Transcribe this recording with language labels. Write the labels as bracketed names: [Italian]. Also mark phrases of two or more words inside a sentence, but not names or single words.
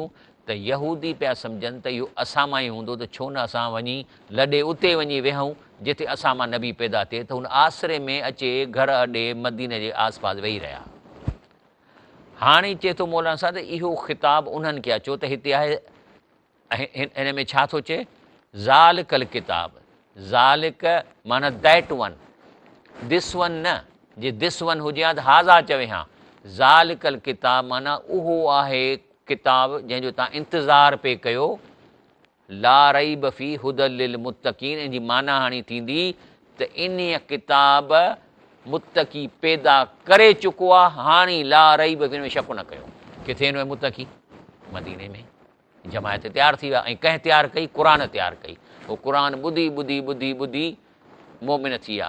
[Sindhi] त यहूदी पिया सम्झनि त इहो असां मां ई हूंदो, त छो न असां वञी लॾे उते वञी वेहूं जिते असां मां नबी पैदा थिए। त हुन आसिरे में अचे घर अॾे मदीने जे आस पास वेही रहिया। हाणे चए थो मौलाना साहब त इहो ख़िताबु उन्हनि खे अचो त हिते आहे, हिन में छा थो चए, [Arabic] ذلك الكتاب, [Sindhi] ज़ालिक माना [English] that one, this one [Sindhi] न, जे [English] this one [Sindhi] हुजे हा त हाज़ा चवे हा। [Arabic] ذلك الكتاب [Sindhi] माना उहो आहे किताब जंहिंजो तव्हां इंतज़ारु पे कयो, [Arabic] لا ريب فيه هدى للمتقين. [Sindhi] इन जी माना हाणे थींदी त इन किताब मुत्तकी पैदा करे चुको आहे, हाणे [Arabic] لا ريب فيه [Sindhi] में शक न कयो। किथे हिन में मुत्तकी? मदीने में जमायत तयारु थी विया। ऐं कंहिं तयारु कई? क़ुरान तयारु कई। उहो क़ुरान ॿुधी ॿुधी ॿुधी ॿुधी मोमिन थी विया।